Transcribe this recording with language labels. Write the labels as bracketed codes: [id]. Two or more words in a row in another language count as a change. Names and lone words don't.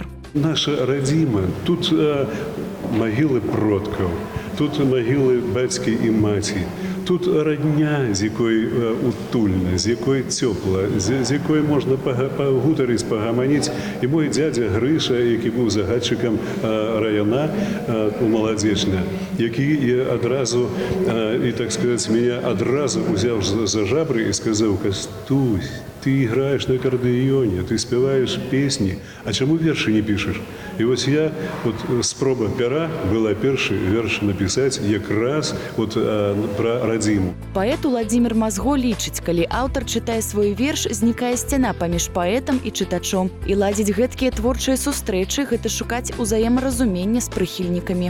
[be] Наша радзіма, тут магілы продкаў, тут магілы бацькі і маці, тут радня, з якой утульна, з якой цёпла, з якой можна пагутарыць, пагаманіць. І мой дзядзя Грыша, які быў загадчыкам района у Маладзечна, які адразу, і так сказаць, мяне адразу узяў за жабры і сказаў: «Кастусь, [ru] ты играешь на аккордеоне, ты спеваешь песни, а чему верши не пишешь?» И вот я, [be] спроба пера была першы верш написать якраз про радзіму. Паэт Уладзімір Мазго лічыць, калі аўтар чытае свой верш, знікае сцяна паміж паэтам і чытачом. І ладзіць гэткія творчыя сустрэчы – гэта шукаць узаемаразумення з прыхільнікамі.